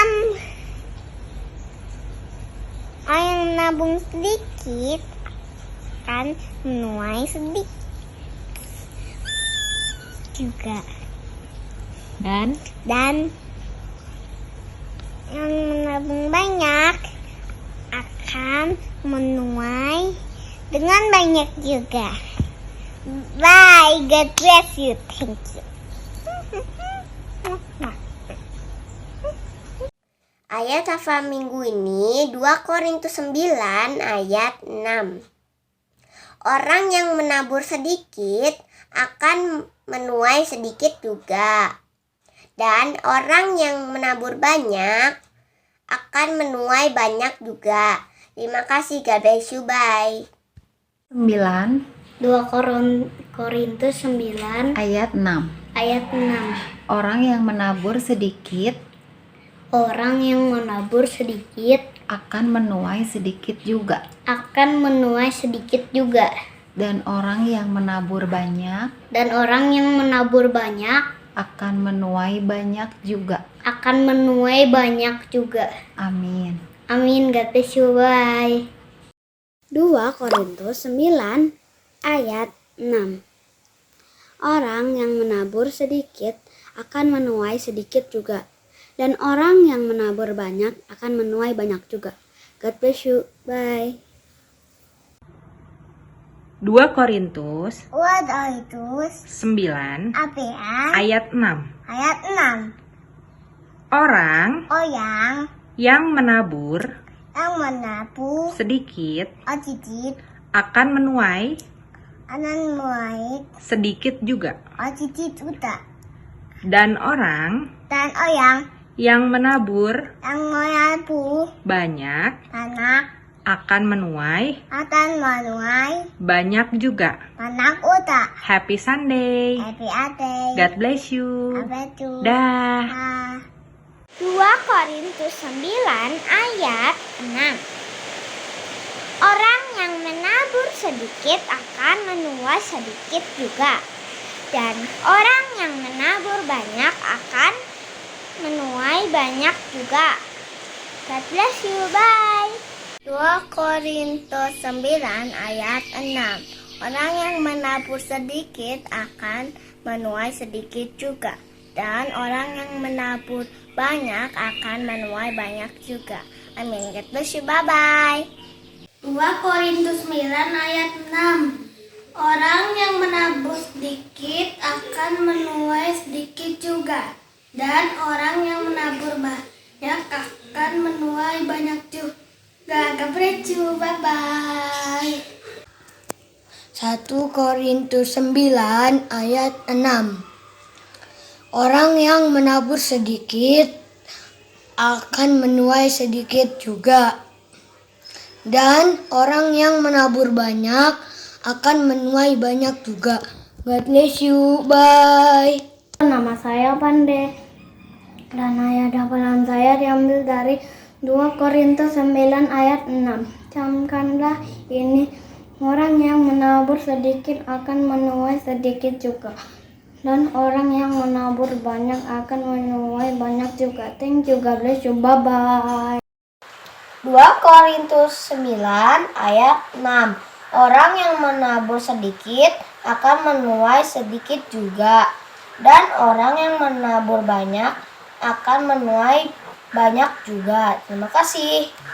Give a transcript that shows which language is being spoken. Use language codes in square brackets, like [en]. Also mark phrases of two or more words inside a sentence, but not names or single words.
[id] Orang yang menabung sedikit akan menuai sedikit juga. Dan yang menabung banyak akan menuai dengan banyak juga. [en] Bye, God bless you. Thank you. [id] Ayat hafalan minggu ini 2 Korintus 9 ayat 6. Orang yang menabur sedikit akan menuai sedikit juga, dan orang yang menabur banyak akan menuai banyak juga. Terima kasih, [en] God bless you. Bye. 2 Korintus 9 [id] Ayat 6. Orang yang menabur sedikit akan menuai sedikit juga. Dan orang yang menabur banyak akan menuai banyak juga. Amin. [en] God bless you. Bye. 2 Korintus 9 ayat 6. [id] Orang yang menabur sedikit akan menuai sedikit juga, dan orang yang menabur banyak akan menuai banyak juga. [en] God bless you. Bye. [id] 2 Korintus 9 ayat 6. Orang yang menabur sedikit akan menuai sedikit juga. Dan orang yang menabur banyak akan menuai banyak juga. [en] Happy Sunday. God bless you. [id] Dah. 2 Korintus 9 ayat 6. Orang yang menabur sedikit akan menuai sedikit juga, dan orang yang menabur banyak akan menuai banyak juga. [en] God bless you. Bye. 2 Korintus 9 ayat 6. [id] Orang yang menabur sedikit akan menuai sedikit juga, dan orang yang menabur banyak akan menuai banyak juga. Amin. [en] God bless you. Bye-bye. 2 Korintus 9 ayat 6. [id] Orang yang menabur sedikit akan menuai sedikit juga, dan orang yang menabur banyak akan menuai banyak juga. [en] God bless you. Bye-bye. [id] 1 Korintus 9 ayat 6. Orang yang menabur sedikit akan menuai sedikit juga. Dan orang yang menabur banyak akan menuai banyak juga. [en] God bless you. Bye. [id] Nama saya Pande. Dan ayat hafalan saya diambil dari 2 Korintus 9 ayat 6. Camkanlah ini, orang yang menabur sedikit akan menuai sedikit juga. Dan orang yang menabur banyak akan menuai banyak juga. [en] Thank you, God bless you, bye-bye. [id] 2 Korintus 9 ayat 6. Orang yang menabur sedikit akan menuai sedikit juga. Dan orang yang menabur banyak akan menuai banyak juga. Terima kasih.